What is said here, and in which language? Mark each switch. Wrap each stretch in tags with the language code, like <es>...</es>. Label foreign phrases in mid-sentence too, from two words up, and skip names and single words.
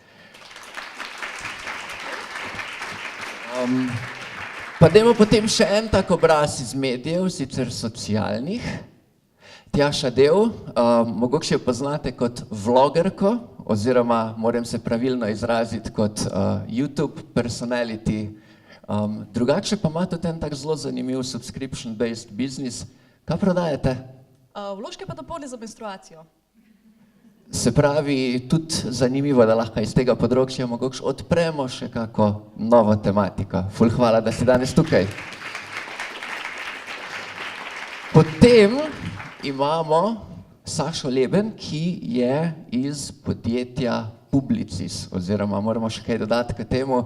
<sl>Pa dajmo potem še en tak obraz iz medijev, sicer socialnih. Tjaša Del, mogoče jo poznate kot vlogerko, oziroma moram se pravilno izraziti kot</sl> <en>YouTube personality.</en> <sl>Drugače pa ima tudi en tak zelo zanimiv</sl> <en>subscription-based business.</en> <sl>Kaj prodajate? Vložke pa topoli za menstruacijo. Se pravi, tudi zanimivo, da lahko iz tega področja mogoče odpremo še kako novo tematiko. Ful hvala, da si danes tukaj. Potem imamo Sašo Leben, ki je iz podjetja Publicis, oziroma moramo še kaj dodati k temu.</sl>